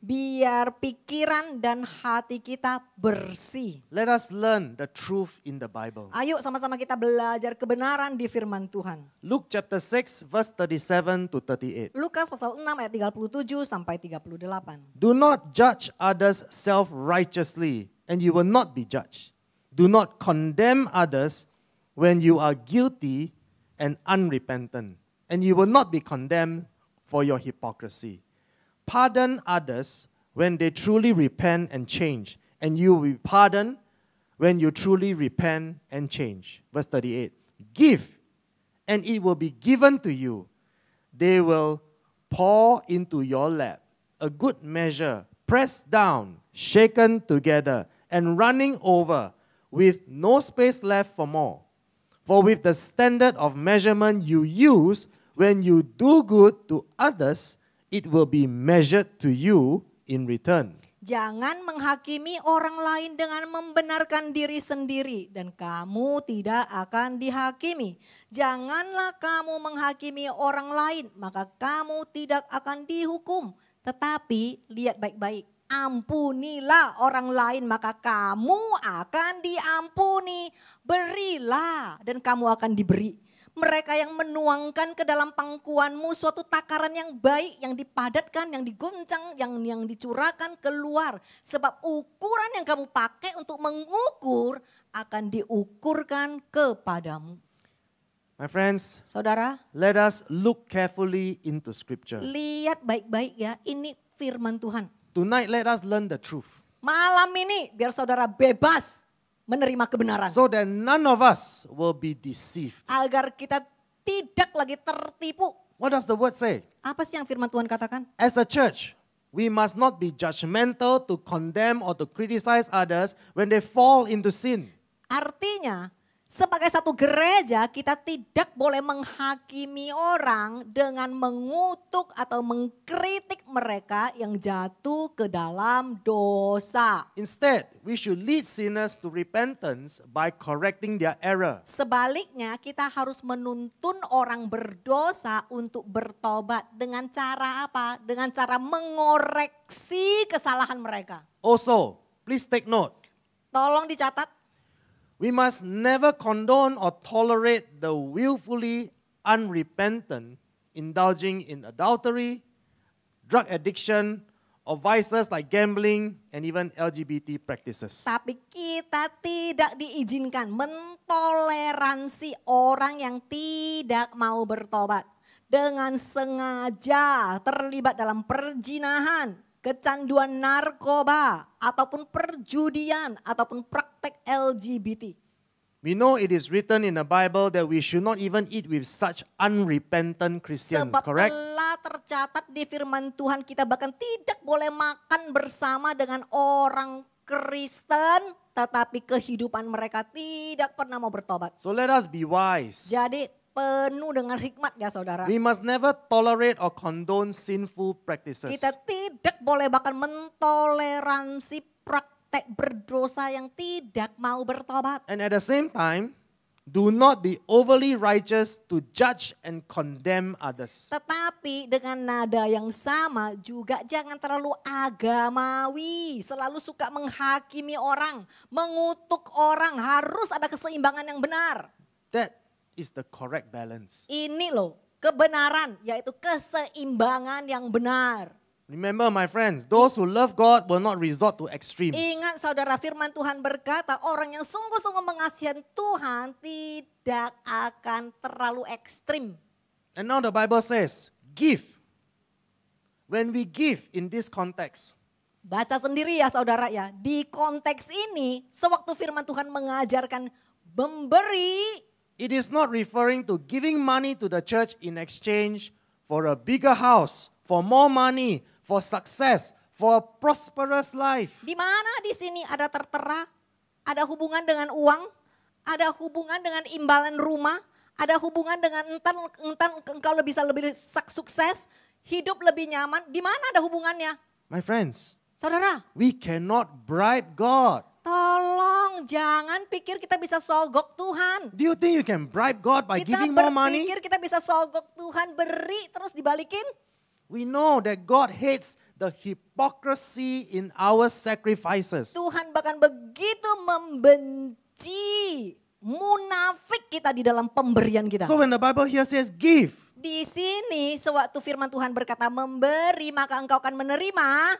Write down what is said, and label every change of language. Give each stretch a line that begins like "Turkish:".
Indonesian: Biar pikiran dan hati kita bersih.
English: Let us learn the truth in the Bible.
Indonesian: Ayo sama-sama kita belajar kebenaran di firman Tuhan.
English: Luke chapter 6 verse 37 to 38.
Indonesian: Lukas pasal 6 ayat 37 sampai 38.
English: Do not judge others self-righteously, and you will not be judged. Do not condemn others when you are guilty and unrepentant, and you will not be condemned for your hypocrisy. Pardon others when they truly repent and change, and you will be pardoned when you truly repent and change. Verse 38. Give, and it will be given to you. They will pour into your lap a good measure, pressed down, shaken together, and running over, with no space left for more. For with the standard of measurement you use when you do good to others, it will be measured to you in return.
Indonesian: Jangan menghakimi orang lain dengan membenarkan diri sendiri dan kamu tidak akan dihakimi. Janganlah kamu menghakimi orang lain maka kamu tidak akan dihukum. Tetapi lihat baik-baik. Ampunilah orang lain maka kamu akan diampuni. Berilah dan kamu akan diberi. Mereka yang menuangkan ke dalam pangkuanmu suatu takaran yang baik, yang dipadatkan, yang digoncang, yang dicurahkan keluar. Sebab ukuran yang kamu pakai untuk mengukur akan diukurkan kepadamu.
English: My friends,
Indonesian: Saudara,
English: let us look carefully into scripture.
Indonesian: lihat baik-baik ya, ini firman Tuhan.
English: Tonight, let us learn the truth,
Indonesian: Malam ini biar saudara bebas menerima kebenaran.
English: so that none of us will be deceived.
Indonesian: Agar kita tidak lagi tertipu.
English: What does the word say?
Indonesian: Apa sih yang firman Tuhan katakan?
English: As a church, we must not be judgmental to condemn or to criticize others when they fall into sin.
Indonesian: Artinya sebagai satu gereja kita tidak boleh menghakimi orang dengan mengutuk atau mengkritik mereka yang jatuh ke dalam dosa.
English: Instead, we should lead sinners to repentance by correcting their error.
Indonesian: Sebaliknya kita harus menuntun orang berdosa untuk bertobat dengan cara apa? Dengan cara mengoreksi kesalahan mereka.
English: Also, please take note,
Indonesian: Tolong dicatat.
English: we must never condone or tolerate the willfully unrepentant indulging in adultery, drug addiction, or vices like gambling and even LGBT practices.
Indonesian: Tapi kita tidak diizinkan mentoleransi orang yang tidak mau bertobat. Dengan sengaja terlibat dalam perzinahan, kecanduan narkoba, ataupun perjudian, ataupun praktek LGBT.
English: We know it is written in the Bible that we should not even eat with such unrepentant Christians,
Indonesian: Sebab
English: correct?
Indonesian: telah tercatat di firman Tuhan kita bahkan tidak boleh makan bersama dengan orang Kristen, tetapi kehidupan mereka tidak pernah mau bertobat.
English: So let us be wise.
Indonesian: Jadi penuh dengan hikmat ya saudara.
English: We must never tolerate or condone sinful practices.
Indonesian: Kita tidak boleh bahkan mentoleransi praktek berdosa yang tidak mau bertobat.
English: And at the same time, do not be overly righteous to judge and condemn others.
Indonesian: Tetapi dengan nada yang sama juga jangan terlalu agamawi. Selalu suka menghakimi orang, mengutuk orang. Harus ada keseimbangan yang benar.
English: That is the correct balance.
Indonesian: Ini loh kebenaran, yaitu keseimbangan yang benar.
English: Remember, my friends, those who love God will not resort to extremes.
Indonesian: Ingat saudara, firman Tuhan berkata orang yang sungguh-sungguh mengasihi Tuhan tidak akan terlalu ekstrim.
English: And now the Bible says, give. When we give in this context,
Indonesian: Baca sendiri ya saudara ya, di konteks ini sewaktu firman Tuhan mengajarkan memberi, it is not referring to giving money to the church in exchange for a bigger house, for more money, for success, for a prosperous life. di mana di sini ada tertera, ada hubungan dengan uang, ada hubungan dengan imbalan rumah, ada hubungan dengan entar engkau bisa lebih sukses, hidup lebih nyaman. Di mana ada hubungannya?
English: My friends,
Indonesian: Saudara,
English: we cannot bribe God.
Indonesian: tolong jangan pikir kita bisa sogok Tuhan.
English: Do you think you can bribe God by
Indonesian: Kita
English: giving more money?
Indonesian: berpikir kita bisa sogok Tuhan, beri terus dibalikin.
English: We know that God hates the hypocrisy in our sacrifices.
Indonesian: Tuhan bahkan begitu membenci munafik kita di dalam pemberian kita.
English: So when the Bible here says give,
Indonesian: Di sini sewaktu firman Tuhan berkata memberi maka engkau akan menerima.